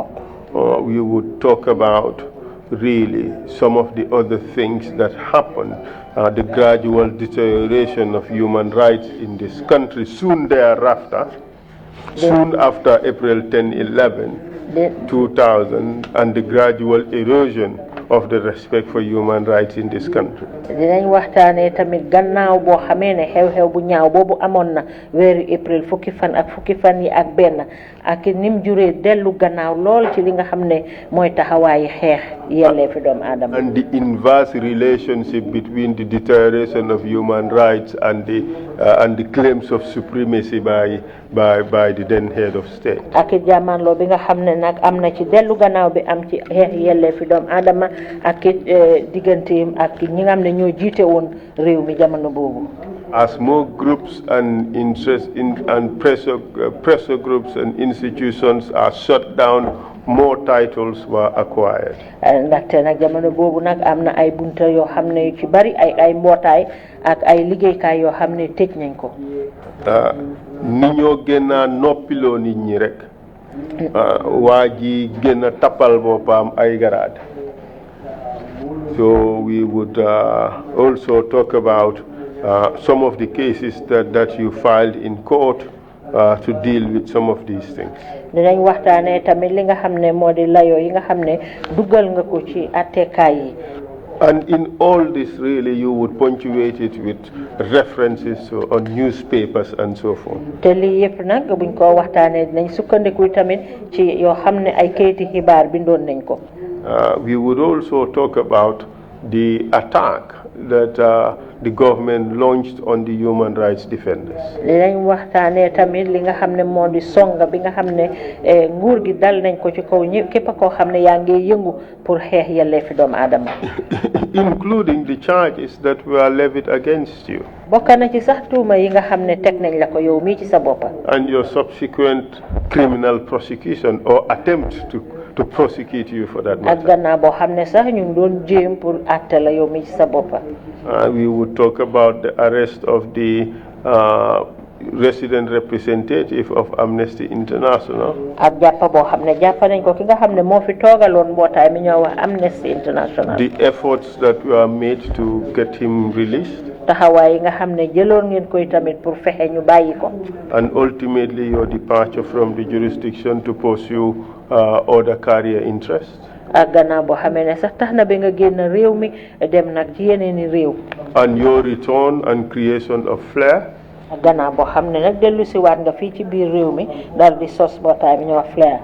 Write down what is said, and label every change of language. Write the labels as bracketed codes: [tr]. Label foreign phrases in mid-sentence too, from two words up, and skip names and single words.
[en] We would talk about really some of the other things that happened, the gradual deterioration of human rights in this country soon thereafter, soon after April 10/11, 2000, and the gradual erosion of the respect for human rights in this country. [wo] dinañ waxtaanee tamit gannaaw boo xamee ne xew-xew bu ñaaw boobu amoon na weeru April fukki fan yi ak benn ak nim juree dellu gannaaw lool ci li nga xam ne mooy taxawaayi xeex yelleefi doomu aadama. [en] And the inverse relationship between the deterioration of human rights and the claims of supremacy by the then head of state. [wo] ak jàmmaanloo bi nga xam ne nag am na ci dellu gannaaw bi am ci xeex yelleefi doomu aadama ak digganteem ak ñi nga xam ne ñoo jiite woon réew mi jamono boobu. [en] As more groups and pressure groups and institutions are shut down, more titles were acquired. [wo] ndaxte nag jamono boobu nag am na ay bunta yoo xam ne yu ci bari ay mbootaay ak ay liggéeykaay yoo xam ne tëj nañ ko. ni ñoo gën a noppiloo nit ñi rek. waa ji gën a tappal boppam ay garaad. [en] So we would also talk about some of the cases that you filed in court to deal with some of these things. [wo] dinañ waxtaanee tamit li nga xam ne moo di layoo yi nga xam ne dugal nga ko ci attekaay yi. [en] And in all this, really, you would punctuate it with references on newspapers and so forth. [wo] te lii yëpp nag buñ ko waxtaanee dinañ sukkandiku tamit ci yoo xam ne ay kayiti xibaar bindoon nañ ko. [en] We would also talk about the attack that the government launched on the human rights defenders. [wo] dinañ waxtaanee tamit li nga xam ne moo di songa bi nga xam ne nguur gi dal nañ ko ci kaw ñëpp képp koo xam ne yaa ngi yëngu pour xeex yelleefi doomu aadama. [en] Including the charges that were levied against you. [wo] bokk na ci sax tuuma yi nga xam ne teg nañ la ko yow mii ci sa boppa. [en] And your subsequent criminal prosecution or attempt to prosecute you for that matter. [wo] ak gannaaw boo xam ne sax ñu ngi doon jéem pour àtte la yow mii ci sa boppa. [en] We would talk about the arrest of the resident representative of Amnesty International. [wo] ak jàppa boo xam ne jàppa nañ ko ki nga xam ne moo fi toogaloon mbootaay mi ñoo wax Amnesty International. [en] The efforts that were made to get him released. [wo] taxawaay yi nga xam ne jëloon ngeen koy tamit pour fexe ñu bàyyi ko. [en] And ultimately your departure from the jurisdiction to pursue other career interests. [wo] ak gannaaw boo xamee ne sax tax na ba nga génn réew mi dem nag ci yeneeni réew. [en] And your return and creation of FLAIR. [wo] ak gannaaw boo xam ne nag dellu si waat nga fii ci biir réew mi daal di sos mbootaay mi ñu wax FLAIR.